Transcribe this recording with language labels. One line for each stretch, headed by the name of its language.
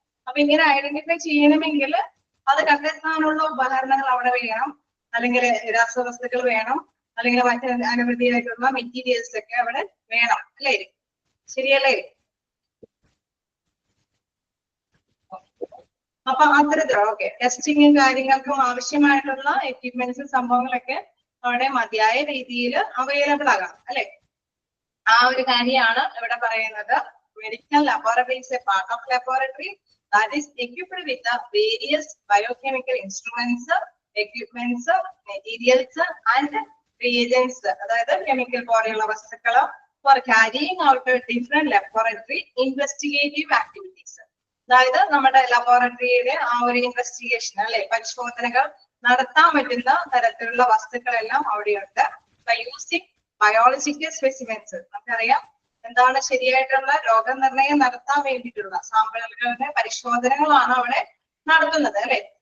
Malayalam: അപ്പൊ ഇങ്ങനെ ഐഡന്റിഫൈ ചെയ്യണമെങ്കിൽ അത് കണ്ടെത്താനുള്ള ഉപകരണങ്ങൾ അവിടെ വേണം, അല്ലെങ്കിൽ രാസവസ്തുക്കൾ വേണം, അല്ലെങ്കിൽ മറ്റ് അനവധിയായിട്ടുള്ള മെറ്റീരിയൽസ് ഒക്കെ അവിടെ വേണം അല്ലേ? ശരിയല്ലേ? അപ്പൊ അത്തരത്തിലുള്ള ഓക്കെ ടെസ്റ്റിങ്ങും കാര്യങ്ങൾക്കും ആവശ്യമായിട്ടുള്ള എക്യുപ്മെന്റ്സും സംഭവങ്ങളൊക്കെ അവിടെ മതിയായ രീതിയിൽ അവൈലബിൾ ആകാം അല്ലെ. ആ ഒരു കാര്യമാണ് ഇവിടെ പറയുന്നത്.
English: Medical laboratory is a part of laboratory that is equipped with the various biochemical instruments, equipments, materials and reagents.
Malayalam: അതായത് കെമിക്കൽ പോലെയുള്ള വസ്തുക്കൾ
English: for carrying out different laboratory investigative activities.
Malayalam: അതായത് നമ്മുടെ ലബോറട്ടറിയുടെ ആ ഒരു ഇൻവെസ്റ്റിഗേഷൻ അല്ലെ പരിശോധനകൾ നടത്താൻ പറ്റുന്ന തരത്തിലുള്ള വസ്തുക്കളെല്ലാം അവിടെയുണ്ട്.
English: by using biological specimens,
Malayalam: നമുക്കറിയാം എന്താണ് ശരിയായിട്ടുള്ള രോഗനിർണയം നടത്താൻ വേണ്ടിയിട്ടുള്ള സാമ്പിളുകളുടെ പരിശോധനകളാണ് അവിടെ നടത്തുന്നത് അല്ലെ.